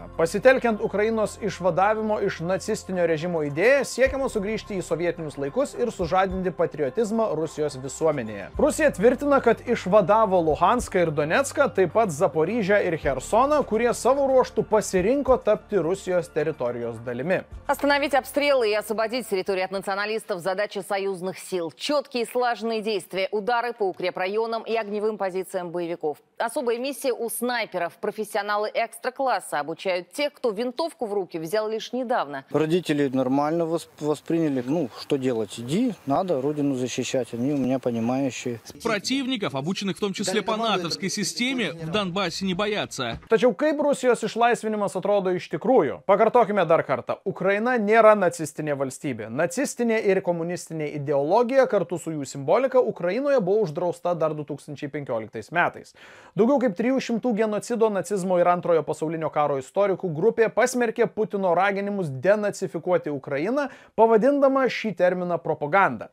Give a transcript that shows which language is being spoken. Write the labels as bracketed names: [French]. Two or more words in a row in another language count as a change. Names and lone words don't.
[Lithuanian] Pasitelkiant Ukrainos išvadavimo iš nacistinio režimo idėją, siekiama sugrįžti į sovietinius laikus ir sužadinti patriotizmą Rusijos visuomenėje. Rusija tvirtina, kad išvadavo Luhanską ir Donecką, taip pat Zaporižę ir Херсоną, kurie savo ruoštų pasirinko tapti Rusijos teritorijos dalimi. [Russian] Остановить обстрелы и освободить территорию от националистов – задача союзных сил. Четкие и слаженные действия, удары по укрепрайонам и огневым позициям боевиков. Особая миссия у снайперов. Профессионалы экстра-класса обучают тех, кто винтовку в руки взял лишь недавно. Родители нормально восприняли. Ну, что делать? Иди, надо родину защищать. Они у меня понимающие. Противников, обученных в том числе по натовской системе, в Донбассе не боятся. [Lithuanian] Tačiau kaip Rusijos išlaisvinimas atrodo iš tikrųjų? Pakartokime dar kartą. Ukraina nėra nacistinė valstybė. Nacistinė ir komunistinė ideologija kartu su jų simbolika Ukrainoje buvo uždrausta dar 2015 metais. Daugiau kaip 300 genocido, nacizmo ir antrojo pasaulinio karo istorikų grupė pasmerkė Putino raginimus denacifikuoti Ukrainą, pavadindama šį terminą propaganda.